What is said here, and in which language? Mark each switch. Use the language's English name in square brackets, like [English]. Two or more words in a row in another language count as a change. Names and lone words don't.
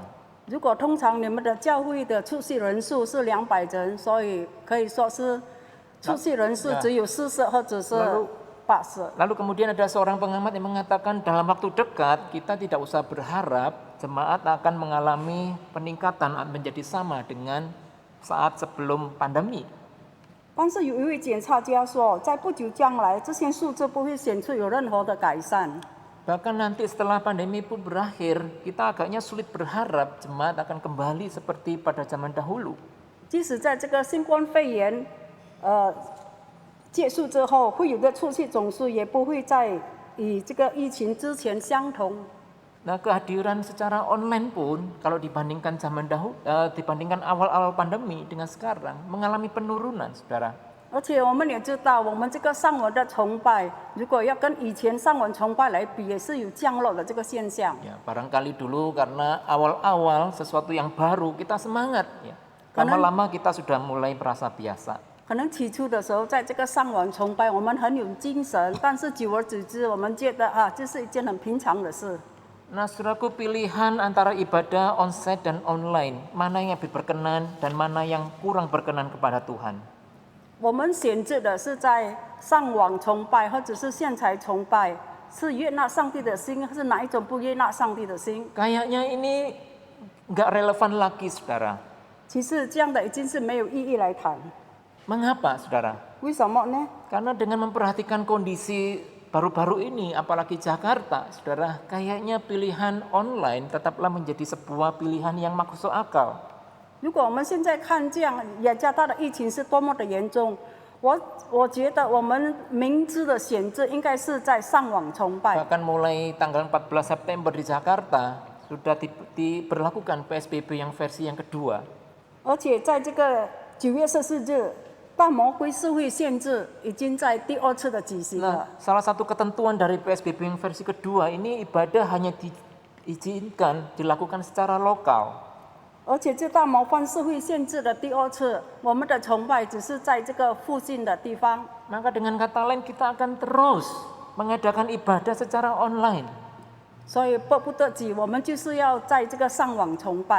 [Chinese] 如果通常你们的教会的出席人数是200人，所以可以说是出席人数只有40或者是80。 [Indonesian] Lalu kemudian ada seorang pengamat yang mengatakan dalam waktu dekat kita tidak usah berharap jemaat akan mengalami peningkatan menjadi sama dengan saat sebelum pandemi. [Chinese] 但是有一位检察家说，在不久将来，这些数字不会显出有任何的改善。 [Indonesian] Bahkan nanti setelah pandemi pun berakhir, kita agaknya sulit berharap jemaat akan kembali seperti pada zaman dahulu. [Chinese] 即使在这个新冠肺炎结束之后，会有的出席总数也不会再与这个疫情之前相同。 [Indonesian] Nah, kehadiran secara online pun kalau dibandingkan zaman dahulu, dibandingkan awal-awal pandemi dengan sekarang mengalami penurunan, saudara. [Chinese] 而且我们也知道，我们这个上网的崇拜，如果要跟以前上网崇拜来比，也是有降落的这个现象。 [Indonesian] Ya, barangkali dulu karena awal-awal sesuatu yang baru kita semangat, ya. Lama-lama kita sudah mulai merasa biasa. [Chinese] 可能起初的时候，在这个上网崇拜，我们很有精神，但是久而久之，我们觉得这是一件很平常的事。 [Indonesian] Nah, saudaraku, pilihan antara ibadah onsite dan online, mana yang lebih berkenan dan mana yang kurang berkenan kepada Tuhan? [Chinese] 我们选择的是在上网崇拜或者是现场崇拜， 是悦纳上帝的心，是哪一种不悦纳上帝的心？ [Indonesian] Kayaknya ini nggak relevan lagi, saudara. [Chinese] 其实这样的已经是没有意义来谈。 [Indonesian] Mengapa, saudara? [Chinese] 为什么呢？ [Indonesian] Karena dengan memperhatikan kondisi baru-baru ini, apalagi Jakarta, saudara, kayaknya pilihan online tetaplah menjadi sebuah pilihan yang masuk akal. [Chinese] 如果我们现在看这样雅加达的疫情是多么的严重，我觉得我们明智的选择应该是在上网崇拜。 [Indonesian] Bahkan mulai tanggal 14 September di Jakarta sudah diberlakukan PSBB yang versi yang kedua. [Chinese] 而且在这个9月14日，大魔鬼社会限制已经在第2次的举行了。 [Indonesian] Salah satu ketentuan dari PSBB yang versi kedua ini ibadah hanya diizinkan dilakukan secara lokal. [Chinese] 而且这大魔方社会限制的第2次，我们的崇拜只是在这个附近的地方。 [Indonesian] Maka dengan kata lain kita akan terus mengadakan ibadah secara online. [Chinese] 所以迫不得已，我们就是要在这个上网崇拜。